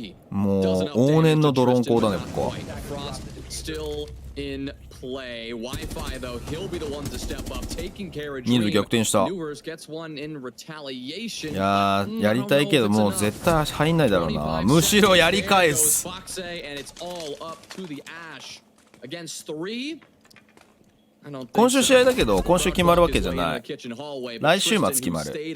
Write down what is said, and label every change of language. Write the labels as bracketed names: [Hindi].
[Japanese] もう往年のドローン攻だねここ。 [English] Still in play. Wi-Fi though, he'll be the one to step up, taking care of [Japanese] 人数逆転した。 [English] Newers gets one in retaliation. [Japanese] いやーやりたいけどもう絶対入んないだろうな。むしろやり返す。 [English] Foxe, and it's all up to the Ash against 3. [Japanese] 今週試合だけど今週決まるわけじゃない。来週末決まる。